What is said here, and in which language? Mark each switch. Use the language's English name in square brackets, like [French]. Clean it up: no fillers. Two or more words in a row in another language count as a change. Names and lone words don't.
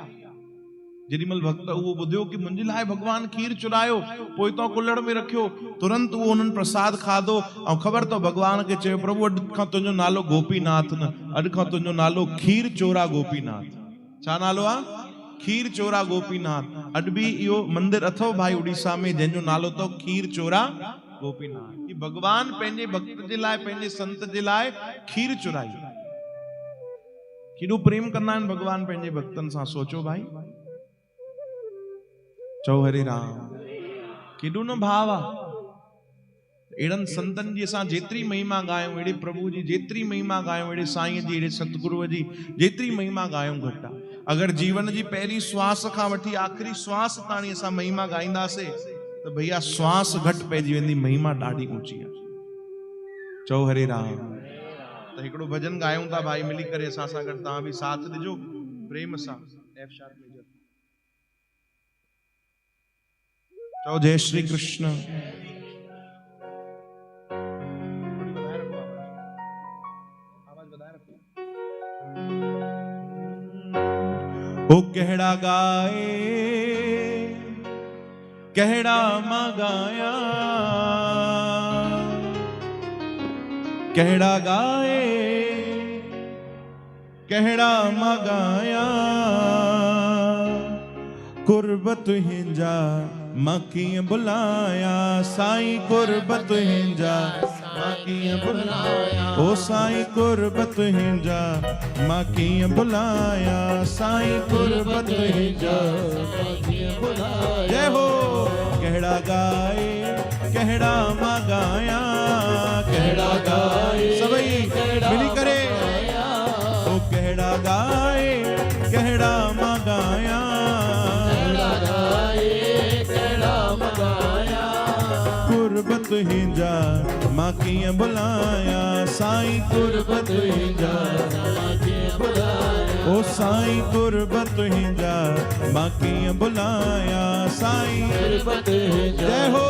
[Sindhi] जेॾीमहिल भक्त उहो ॿुधियो कि मुंहिंजे लाइ भगवान खीर चुरायो पोइ तो कुल्हड़ में रखियो तुरंत उहो उन्हनि प्रसाद खाधो ऐं ख़बर तो भगवान खे चयो प्रभु अॼु खां तुंहिंजो नालो गोपीनाथ न अॼु खां तुंहिंजो नालो खीर चोरा गोपीनाथ छा नालो आहे खीर चोरा गोपीनाथ अॼु बि इहो मंदिर अथव भाई उड़ीसा में जंहिंजो नालो तो खीर चोरा गोपीनाथ कि भगवान पंहिंजे भक्त जे लाइ पंहिंजे संत जे लाइ खीर चुराई केॾो प्रेम कंदा आहिनि भगवान पंहिंजे भक्तनि सां सोचो भाई चौ हरे राम केॾो न भाव आहे अहिड़नि संतनि जी असां जेतिरी महिमा गायूं अहिड़े प्रभु जी जेतिरी महिमा गायूं अहिड़े साईं जी अहिड़े सतगुरुअ जी जेतिरी महिमा गायूं घटि आहे अगरि जीवन जी पहिरीं श्वास खां वठी आख़िरी श्वास ताणी असां महिमा गाईंदासीं त भैया श्वास घटि पइजी वेंदी महिमा ॾाढी ऊंची आहे चौ हरे राम त हिकिड़ो भजन गायूं था भाई मिली करे असां सां गॾु तव्हां बि साथ ॾिजो प्रेम सां [English] F sharp major [Sindhi] चओ जय श्री कृष्ण ओ कहड़ा गाए कहड़ा मगाया कहड़ा गाए कहड़ा मगाया कुर्बत हिंजा मां कीअं बुलाया साईं कुर्बत हिंजा मां कीअं बुलाया ओ साईं कुर्बत हिंजा मां कीअं बुलाया साईं कुर्बत हिंजा मां कीअं बुलाया जय हो कहड़ा गाए कहड़ा मां गाया कहड़ा गाए सभई मिली करे ओ कहड़ा गाए कहड़ा मां गाया कहड़ा गाए कहड़ा मां गाया कुर्बत हिंजा मां कीअं बुलाया साईं कुर्बत हिंजा मां कीअं बुलाया ओ साईं कुर्बत हिंजा मां कीअं बुलाया साईं कुर्बत हिंजा जय हो